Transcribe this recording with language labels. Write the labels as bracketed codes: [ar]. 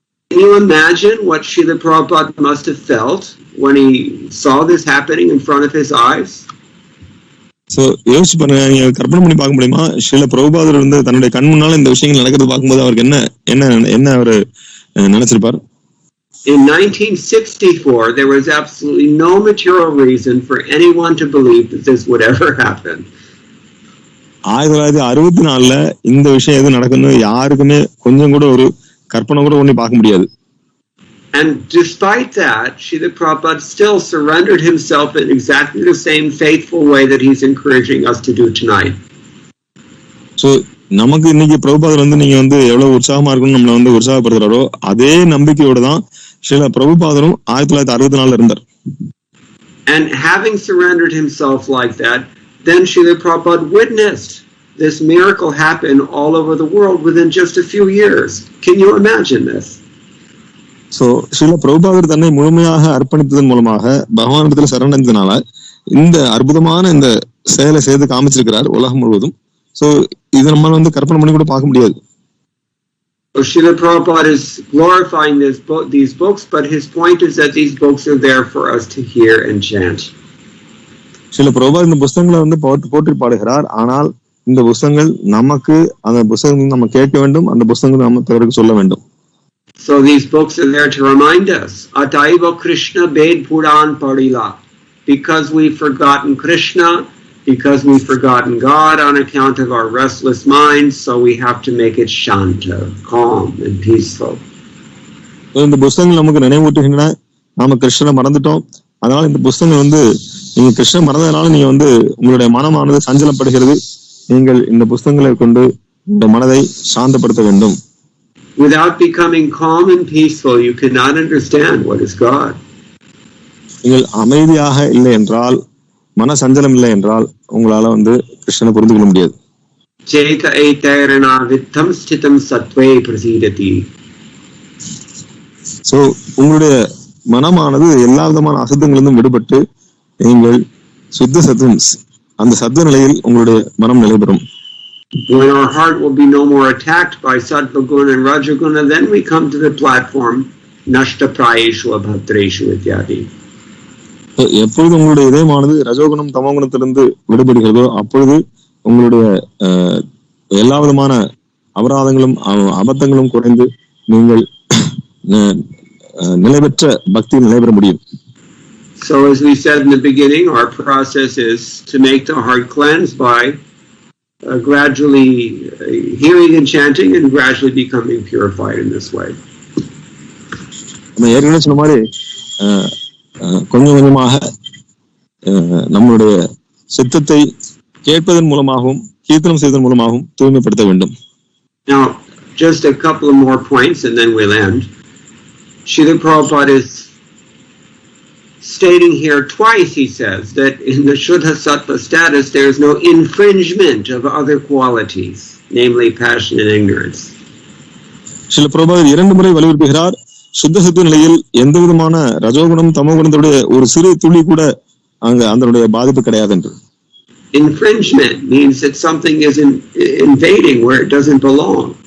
[en] Can you imagine what Srila Prabhupada must have felt when he saw this happening in front of his eyes? [ta] So, யோசிச்சு பாருங்க, நீங்க கற்பனை பண்ணி பார்க்க முடியுமா? ஸ்ரீல பிரபுபாதர் தன்னுடைய கண் முன்னால இந்த விஷயங்கள் நடக்கிறது பார்க்கும்போது அவருக்கு என்ன அவர் நினைச்சிருப்பார்? [en] In 1964, there was absolutely no material reason for anyone to believe that this would ever happen. [ta] 1964 இந்த விஷயம் எது நடக்குன்னு யாருக்குமே கொஞ்சம் கூட ஒரு கற்பனை கூட ஒண்ணு பார்க்க முடியாது. [en] And despite that, Srila Prabhupada still surrendered himself in exactly the same faithful way that he's encouraging us to do tonight. [ta] So, நமக்கு இன்னைக்கு பிரபுபாதர் நீங்க எவ்வளவு உற்சாகமா இருக்கணும் நம்மள உற்சாகப்படுத்துறாரோ அதே நம்பிக்கையோட தான் ஸ்ரீல பிரபுபாதரும் 1964 இருந்தார். [en] And having surrendered himself like that, then Srila Prabhupada witnessed this miracle happen all over the world within just a few years. Can you imagine this? [ta] So, Srila பிரபுபாதர் தன்னை முழுமையாக அர்ப்பணித்ததன் மூலமாக பகவானிடத்தில் சரணடைந்ததனால இந்த அற்புதமான இந்த செயலை செய்து காமிச்சிருக்கிறார் உலகம் முழுவதும். சோ இது நம்ம கற்பனை பண்ணி கூட பார்க்க முடியாது. [en] So Srila Prabhupada is glorifying these books, but his point is that these books are there for us to hear and chant. [ta] Srila பிரபுபாதர் இந்த புத்தகங்களை போற்றி பாடுகிறார். ஆனால் இந்த புத்தகங்கள் நமக்கு அந்த புத்தகங்கள் நம்ம கேட்க வேண்டும், அந்த புத்தகங்களை நம்ம பிறருக்கு சொல்ல வேண்டும். [en] So these books are there to remind us, [sa] Ataiva Krishna Ved Puran Parila. [en] Because we've forgotten Krishna, because we've forgotten God on account of our restless minds, so we have to make it shanta, calm and peaceful. [ta] இந்த புஸ்தகங்கள் நமக்கு நினைவூட்டுகின்றன, நாம கிருஷ்ணனை மறந்துட்டோம். அதனால இந்த புஸ்தகம் நீங்க கிருஷ்ணன் மறந்ததுனால நீங்க உங்களுடைய மனமானது சஞ்சலப்படுகிறது. நீங்கள் இந்த புஸ்தகங்களை கொண்டு இந்த மனதை சாந்தப்படுத்த வேண்டும். [en] Without becoming calm and peaceful, you cannot understand what is God. [ta] நீங்கள் அமைதியாக இல்லை என்றால், மன சஞ்சலம் இல்லை என்றால் உங்களால கிருஷ்ணனை புரிந்து கொள்ள முடியாது. [sa] Cheta eterna vittam sthitam sattve prasidati. [ta] So உங்களுடைய மனமானது எல்லா விதமான அசுத்தங்களிலிருந்தும் விடுபட்டு நீங்கள் சுத்த சத்துவம், அந்த சத்துவ நிலையில் உங்களுடைய மனம் நிலைபெறும். [en] When our heart will be no more attacked by sattva guna and raja guna, then we come to the platform [sa] nashta prayeshu abhatreshu ityadi. [ta] எப்பொழுது உங்களுடைய இதயமானது ரஜோகுணம் தமோகுணத்திலிருந்து விடுபடுகிறதோ அப்பொழுது உங்களுடைய எல்லா விதமான அபராதங்களும் அபத்தங்களும் குறைந்து நீங்கள் நிலைபெற்ற பக்தியில் நிலைபெற முடியும். [en] So as we said in the beginning, our process is to make the heart cleansed by gradually hearing and chanting and gradually becoming purified in this way. [ta] நம்ம ஏற்கனவே சொன்ன மாதிரி கொஞ்சம் கொஞ்சமாக நம்மளுடைய சித்தத்தை கேட்பதன் மூலமாகவும் கீர்த்தனம் செய்வதன் மூலமாகவும் தூய்மைப்படுத்த வேண்டும். [en] Now, just a couple of more points and then we'll end. Srila Prabhupada is stating here twice, he says, that in the Shuddha Sattva status there is no infringement of other qualities, namely passion and ignorance. [ta] Srila பிரபுபாதர் 2 முறை வலியுறுத்துகிறார், சுத்த சத்துவ நிலையில் எந்த விதமான ரஜோகுணம் தமோகுணத்துடைய ஒரு சிறு துளி கூட அதனுடைய பாதிப்பு கிடையாது என்று. [en] Infringement means that something is invading where it doesn't belong.